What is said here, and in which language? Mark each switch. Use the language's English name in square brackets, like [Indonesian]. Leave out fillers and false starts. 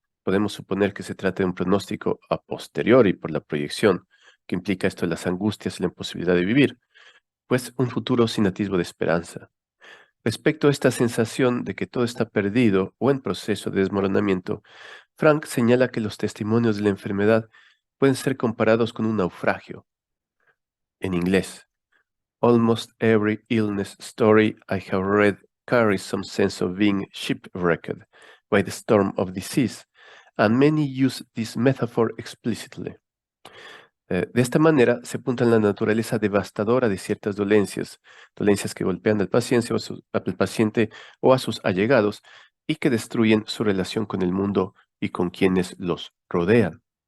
[Spanish] Podemos suponer que se trata de un pronóstico a posteriori por la proyección, que implica esto de las angustias y la imposibilidad de vivir, pues un futuro sin atisbo de esperanza. Respecto a esta sensación de que todo está perdido o en proceso de desmoronamiento, Frank señala que los testimonios de la enfermedad pueden ser comparados con un naufragio. En inglés, [English] almost every illness story I have read carries some sense of being shipwrecked by the storm of disease, and many use this metaphor explicitly. [Spanish] De esta manera se apunta en la naturaleza devastadora de ciertas dolencias, dolencias que golpean al paciente o a sus allegados y que destruyen su relación con el mundo y con quienes los rodean.